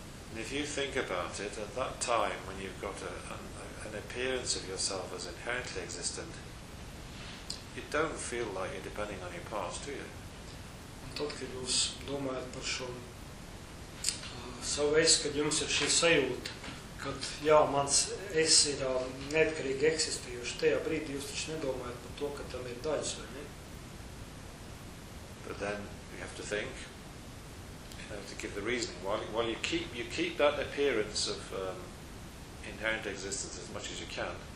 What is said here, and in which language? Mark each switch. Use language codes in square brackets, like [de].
[en] And if you think about it, at that time when you've got an appearance of yourself as inherently existent, you don't feel like you're depending on your past, do you? [lv] Un tad, kad jūs domājat par šo savu esi, kad jums ir šī sajūta, kad jā, mans es ir neatkarīgi eksistējuši, tajā brīdī jūs taču nedomājat par to, ka tam ir daļas, vai ne? [en] But then you have to think, you have to give the reasoning. While you keep that appearance of inherent existence as much as you can.